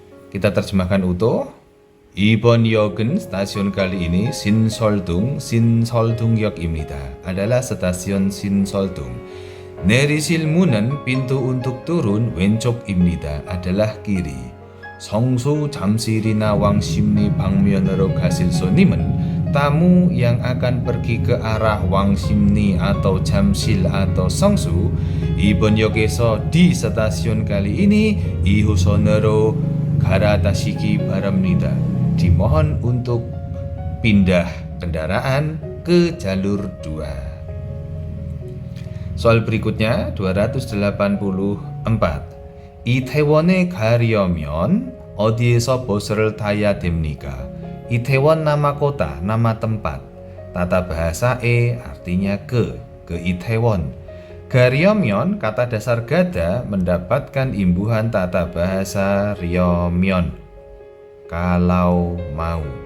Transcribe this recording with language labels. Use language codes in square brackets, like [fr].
[id] Kita terjemahkan utuh. [ko] 이번 역은 [id] stasiun kali ini [ko] 신설동역입니다. [id] adalah stasiun 신설동. [ko] 내리실 문은 [id] pintu untuk turun [ko] 왼쪽입니다. [id] adalah kiri. [ko] 성수 잠실이나 왕십리 방면으로 가실 손님은 [id] tamu yang akan pergi ke arah 왕십리 atau 잠실 atau 성수 [ko] 이번 역에서 [id] di stasiun kali ini [ko] 2호선으로 갈아타시기 바랍니다. [id] dimohon untuk pindah kendaraan ke jalur 2. 소al berikutnya 284. [ko] 이태원에 가려면 어디에서 버스를 타야 됩니까? [id] 이태원 nama kota, nama tempat. Tata bahasa artinya ke Itaewon. 가려면 kata dasar gada mendapatkan imbuhan tata bahasa ryomyon. Kalau mau.